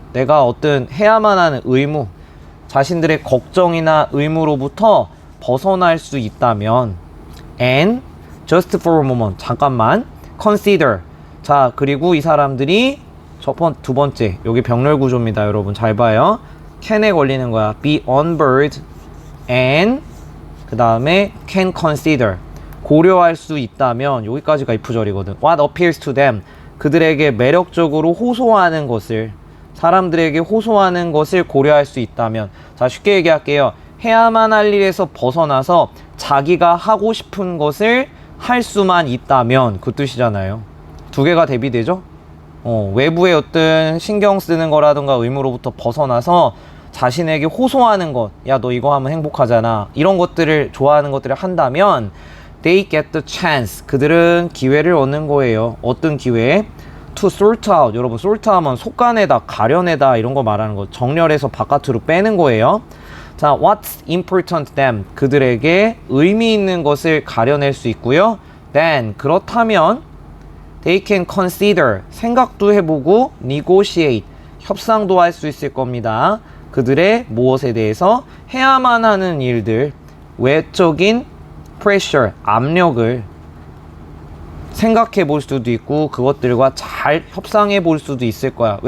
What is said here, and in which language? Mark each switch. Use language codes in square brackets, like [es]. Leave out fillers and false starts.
[ko] 내가 어떤 해야만 하는 의무. 자신들의 걱정이나 의무로부터 벗어날 수 있다면 [en] and just for a moment. [ko] 잠깐만. consider. 자, 그리고 이 사람들이 두 번째, 여기 병렬 구조입니다. 여러분 잘 봐요. can에 걸리는 거야. [en] be unburdened and [ko] 그 다음에 [en] can consider. [ko] 고려할 수 있다면 여기까지가 if절이거든. [en] What appeals to them. [ko] 그들에게 매력적으로 호소하는 것을 사람들에게 호소하는 것을 고려할 수 있다면 자, 쉽게 얘기할게요. 해야만 할 일에서 벗어나서 자기가 하고 싶은 것을 할 수만 있다면 그 뜻이잖아요. 두 개가 대비되죠? 외부의 어떤 신경 쓰는 거라든가 의무로부터 벗어나서 자신에게 호소하는 것, 야, 너 이거 하면 행복하잖아. 이런 것들을 좋아하는 것들을 한다면 [en] they get the chance. [ko] 그들은 기회를 얻는 거예요. 어떤 기회? [en] to sort out. [ko] 여러분 sort 하면 속가내다, 가려내다 이런 거 말하는 거. 정렬해서 바깥으로 빼는 거예요. 자, [en] what's important to them. [ko] 그들에게 의미 있는 것을 가려낼 수 있고요. [en] then [ko] 그렇다면 [en] they can consider. [ko] 생각도 해보고 negotiate. 협상도 할 수 있을 겁니다. 그들의 무엇에 대해서 해야만 하는 일들, 외적인 pressure, 압력을 생각해 볼 수도 있고 그것들과 잘 협상해 볼 수도 있을 거야.